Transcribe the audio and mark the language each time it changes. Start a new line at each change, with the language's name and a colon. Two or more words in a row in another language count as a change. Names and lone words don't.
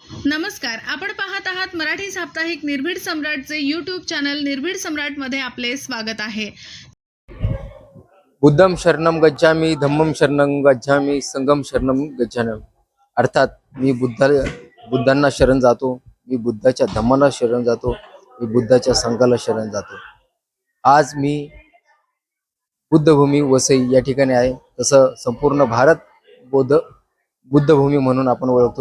Marathi: नमस्कार, आपण पाहत आहात मराठी साप्ताहिक निर्भीड सम्राटचे यूट्यूब चॅनल निर्भीड सम्राटमध्ये आपले स्वागत आहे.
Pali: बुद्धम शरणम गच्छामि, धम्मम शरणम गच्छामि, संघम शरणम गच्छामि.
Marathi: अर्थात मी बुद्धांना शरण जातो, मी बुद्धाच्या धम्माला शरण जातो, मी बुद्धाच्या संघाला शरण जातो. आज मी बुद्धभूमी वसई या ठिकाणी आहे. तसं संपूर्ण भारत बुद्धभूमी म्हणून आपण ओळखतो.